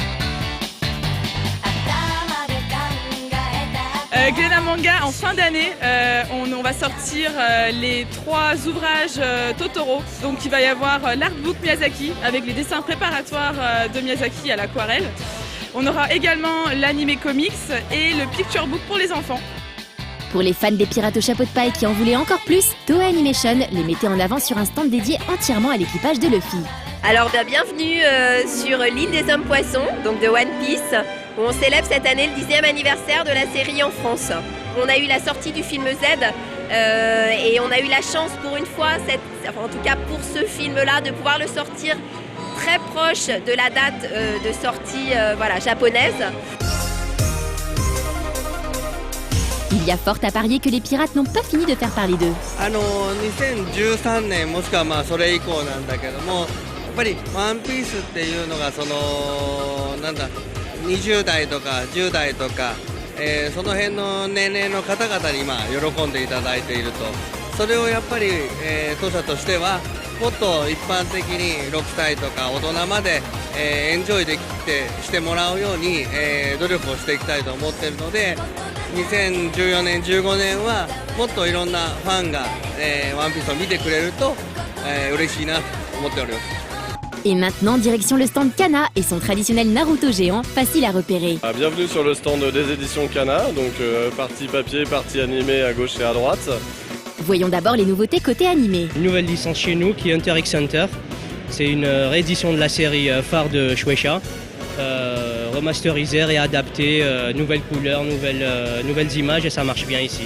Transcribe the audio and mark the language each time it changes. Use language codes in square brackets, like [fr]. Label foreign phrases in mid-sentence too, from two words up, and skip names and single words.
[fr] Glénat Manga, en fin d'année, on va sortir les 3 ouvrages Totoro. Donc il va y avoir l'artbook Miyazaki avec les dessins préparatoires de Miyazaki à l'aquarelle. On aura également l'anime comics et le picture book pour les enfants. Pour les fans des pirates au chapeau de paille qui en voulaient encore plus, Toei Animation les mettait en avant sur un stand dédié entièrement à l'équipage de Luffy. Alors bienvenue sur l'île des hommes poissons, donc de One Piece, où on célèbre cette année le 10e anniversaire de la série en France. On a eu la sortie du film Z et on a eu la chance pour une fois, en tout cas pour ce film-là, de pouvoir le sortir très proche de la date de sortie japonaise. Il y a fort à parier que les pirates n'ont pas fini de faire parler d'eux. [ja] 2013 年もしくはまあそれ以降なんだけども、やっぱりワンピースっていうのが20代とか10代とか、その辺の年齢の方々に喜んでいただいていると、それをやっぱり、当社としてはもっと一般的に6歳とか大人まで、エンジョイしてもらうように、努力をしていきたいと思っているので、2014年、15年はもっといろんなファンが、ワンピースを見てくれると、嬉しいなと思っております。 [fr] Et maintenant, direction le stand Kana et son traditionnel Naruto géant, facile à repérer. Bienvenue sur le stand des éditions Kana, donc partie papier, partie animée à gauche et à droite. Voyons d'abord les nouveautés côté animé. Une nouvelle licence chez nous qui est Hunter x Hunter. C'est une réédition de la série phare de Shueisha, remasterisée, réadaptée, nouvelles couleurs, nouvelles images et ça marche bien ici.